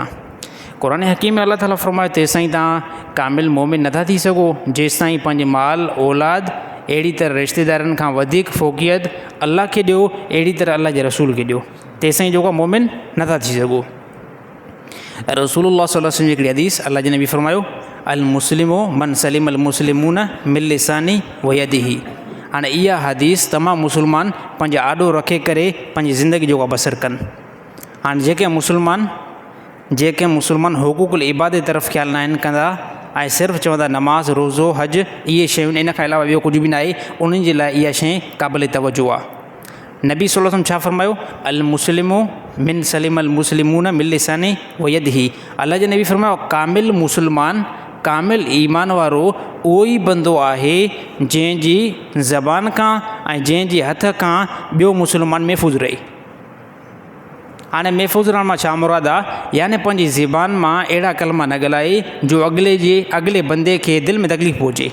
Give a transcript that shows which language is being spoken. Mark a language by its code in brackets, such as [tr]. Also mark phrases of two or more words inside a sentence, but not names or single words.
[sd] क़ुरान हकीम में अल्लाह ताला फरमायो तेसिताईं तव्हां कामिल मोमिन नथा थी सघो जेसिताईं पंहिंजे माल औलाद अहिड़ी तरह रिश्तेदारनि खां वधीक फ़ोक़ियत अल्लाह खे ॾियो, अहिड़ी तरह अल्लाह जे रसूल खे ॾियो, तेसिताईं जेको मोमिन नथा थी सघो। [ar] رسول الله صلى الله عليه وسلم [sd] जी हिकिड़ी हदीस अल्लाह जे नबी फरमायो [ar] المسلم من سلم المسلمون من لسانه ويده. [sd] हाणे इहा हदीस तमामु मुस्लमान पंहिंजो आॾो रखे करे पंहिंजी ज़िंदगी जेको आहे बसर कनि। हाणे जेके मुस्लमान हुकूकुल इबादत तरफ़ ख़्यालु न आहिनि कंदा ऐं सिर्फ़ु चवंदा नमाज़ रोज़ो हज इहे शयूं, इन खां अलावा ॿियो कुझु बि न आहे, उन्हनि जे लाइ इहा शइ क़ाबिल तवजो आहे। नबी [ar] صلى الله عليه وسلم [sd] छा फरमायो [ar] المسلم من سلم المسلمون من لسانه ويده. [sd] अल्लाह जे नबी फरमायो कामिल मुस्लमान कामिल ईमान वारो उहो ई बंदो आहे जंहिंजी ज़बान खां ऐं जंहिंजे हथ खां ॿियो मुस्लमान महफ़ूज़ रहे। हाणे महफ़ूज़ रहण मां छा मुराद आहे, यानी पंहिंजी ज़बान मां अहिड़ा कलमा न ॻाल्हाए जो अॻिले बंदे खे दिलि में तकलीफ़ पहुचे।